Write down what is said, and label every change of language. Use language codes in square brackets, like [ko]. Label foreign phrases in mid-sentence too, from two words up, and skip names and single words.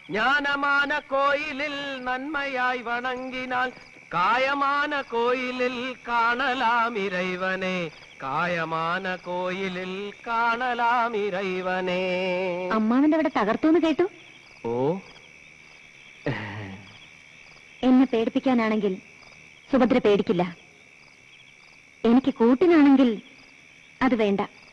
[ta] ஞானமான கோயிலில் நன்மையாய் வணங்கினால் காயமான கோயிலில் காணலாம் இறைவனே, காயமான கோயிலில் காணலாம் இறைவனே. [ml] അമ്മാവന്റെ അവിടെ തകർത്തു കേട്ടു. ഓ, എന്നെ പേടിപ്പിക്കാനാണെങ്കിൽ സുഭദ്ര പേടിക്കില്ല. എനിക്ക് കൂട്ടിനാണെങ്കിൽ അത് വേണ്ട.